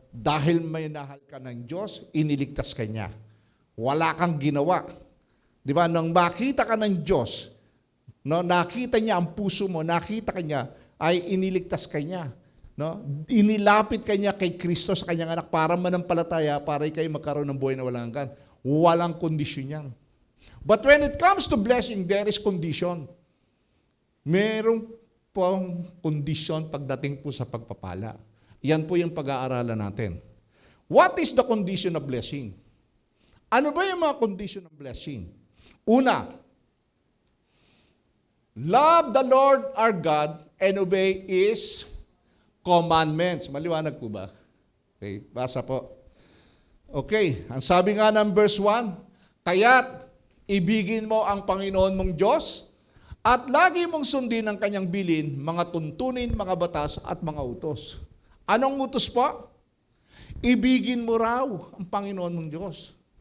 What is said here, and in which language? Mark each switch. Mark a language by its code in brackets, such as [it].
[tl] Dahil may nahal ka ng Diyos, iniligtas ka niya. Wala kang ginawa. Di ba? Nang makita ka ng Diyos, no, nakita niya ang puso mo, nakita ka niya, ay iniligtas ka niya. No? Inilapit ka niya kay Kristo sa kanyang anak para manampalataya, para kayo magkaroon ng buhay na walang hanggan. Walang kondisyon yan. [en] But when it comes to blessing, there is condition. [tl] Merong pong kondisyon pagdating po sa pagpapala. Yan po yung pag-aaralan natin. [en] What is the condition of blessing? [tl] Ano ba yung mga [en] condition of blessing? Una, love the Lord our God and obey His commandments. [tl] Maliwanag po ba? Okay, basa po. Okay, ang sabi nga ng verse 1, kaya't ibigin mo ang Panginoon mong Diyos at lagi mong sundin ang kanyang bilin, mga tuntunin, mga batas at mga utos. Anong utos po? Ibigin mo raw ang Panginoon mong Diyos.